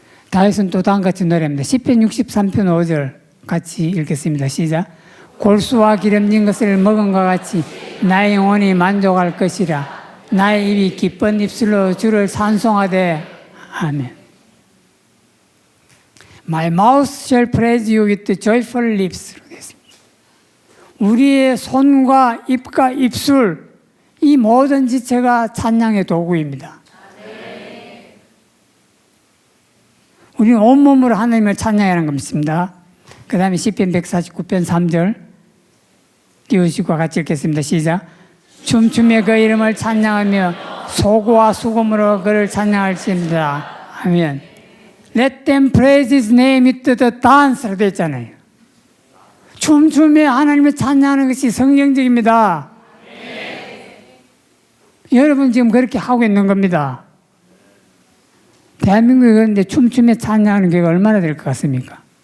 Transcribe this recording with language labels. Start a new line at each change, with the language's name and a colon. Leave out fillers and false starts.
Korean: 다윗은 또 다음같이 노래합니다. 시편 63편 5절 같이 읽겠습니다. 시작. 골수와 기름진 것을 먹은 것 같이 나의 영혼이 만족할 것이라. 나의 입이 기쁜 입술로 주를 찬송하되 아멘.
English: My mouth shall praise you with joyful lips.
Korean: 우리의 손과 입과 입술 이 모든 지체가 찬양의 도구입니다. 우리는 온몸으로 하나님을 찬양하는 겁니다. 그 다음에 시편 149편 3절 띄우시고 같이 읽겠습니다. 시작. 춤추며 그 이름을 찬양하며 소고와 수금으로 그를 찬양할지입니다. 아멘.
English: Let them praise his name with the dance
Korean: 라고 되어 있잖아요. 춤추며 하나님을 찬양하는 것이 성경적입니다. 여러분 지금 그렇게 하고 있는 겁니다. 대한민국에 그런데 춤추며 찬양하는 게 얼마나 될 것 같습니까?